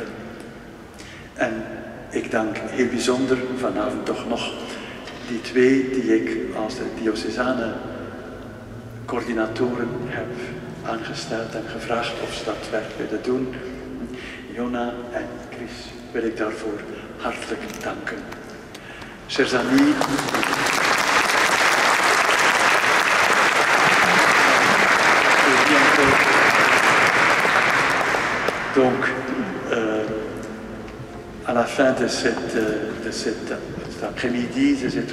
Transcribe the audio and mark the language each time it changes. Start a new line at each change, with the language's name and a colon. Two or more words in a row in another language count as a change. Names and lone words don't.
Dutch: En ik dank heel bijzonder vanavond toch nog die twee die ik als de diocesane coördinatoren heb aangesteld en gevraagd of ze dat werk willen doen. Jona en Chris wil ik daarvoor hartelijk danken.
French: Chers amis, donc, à la fin de cet après-midi, de cette